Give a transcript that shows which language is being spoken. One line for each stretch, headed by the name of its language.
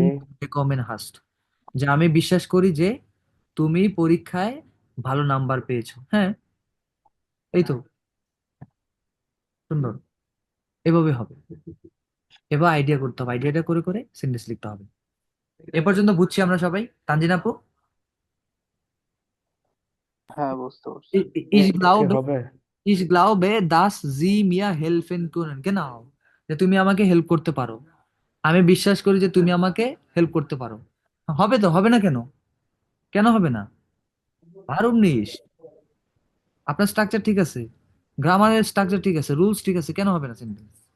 German: Punkte bekommen hast,
Bangla: যে আমি বিশ্বাস করি যে তুমি পরীক্ষায় ভালো নাম্বার পেয়েছো। হ্যাঁ, এই তো, সুন্দর, এভাবে হবে। এবার আইডিয়া করতে হবে, আইডিয়াটা করে করে সেন্টেন্স লিখতে হবে। এ পর্যন্ত বুঝছি আমরা সবাই, তানজিন আপু? হ্যাঁ, বুঝতে পারছি।
German: Ich
Bangla: নেক্সট কি
German: glaube,
Bangla: হবে?
German: ich glaube, dass Sie mir helfen können.
Bangla: Genau, যে তুমি আমাকে হেল্প করতে পারো। আমি বিশ্বাস করি যে তুমি আমাকে হেল্প করতে পারো। হবে তো, হবে না কেন? কেন হবে না? পারুম নিস, আপনার স্ট্রাকচার ঠিক আছে, গ্রামারের স্ট্রাকচার ঠিক আছে, রুলস ঠিক আছে, কেন হবে না সেন্টেন্স?